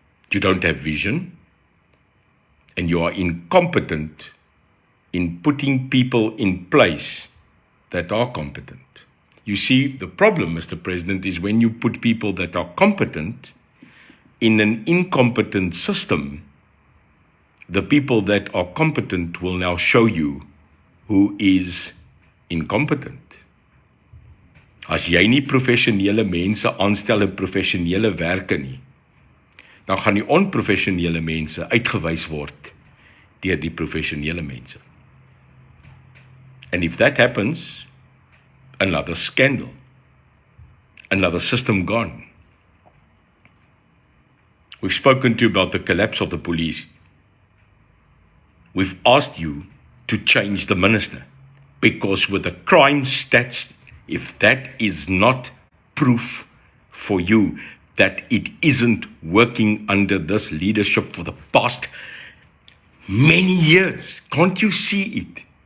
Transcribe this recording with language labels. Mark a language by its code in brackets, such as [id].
[en] You don't have vision. And you are incompetent in putting people in place that are competent. You see, the problem, Mr. President, is when you put people that are competent in an incompetent system, the people that are competent will now show you who is incompetent. [af] As jy nie professionele mense aanstel in professionele werke nie, dan gaan die onprofessionele mense uitgewys word deur die professionele mense. [en] And if that happens, another scandal, another system gone. We've spoken to you about the collapse of the police. We've asked you to change the minister, because with the crime stats, if that is not proof for you that it isn't working under this leadership for the past many years, can't you see it?